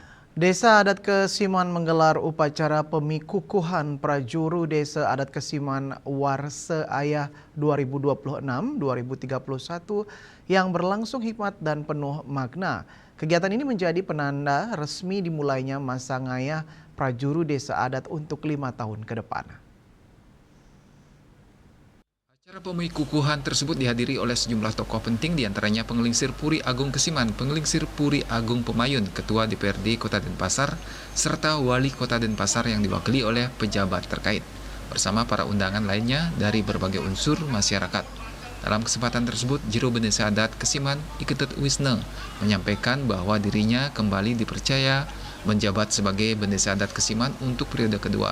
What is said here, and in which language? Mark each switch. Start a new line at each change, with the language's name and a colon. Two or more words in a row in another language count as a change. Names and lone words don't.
Indonesian: Desa Adat Kesiman menggelar upacara pemikukuhan prajuru Desa Adat Kesiman Warse Ayah 2026-2031 yang berlangsung hikmat dan penuh makna. Kegiatan ini menjadi penanda resmi dimulainya masa ngayah prajuru Desa Adat untuk 5 tahun ke depan. Acara pemikukuhan tersebut dihadiri oleh sejumlah tokoh penting diantaranya Pengelingsir Puri Agung Kesiman, Pengelingsir Puri Agung Pemayun, Ketua DPRD Kota Denpasar, serta Wali Kota Denpasar yang diwakili oleh pejabat terkait, bersama para undangan lainnya dari berbagai unsur masyarakat. Dalam kesempatan tersebut, Jero Desa Adat Kesiman Iketut Wisne menyampaikan bahwa dirinya kembali dipercaya menjabat sebagai Bendesa Adat Kesiman untuk periode kedua.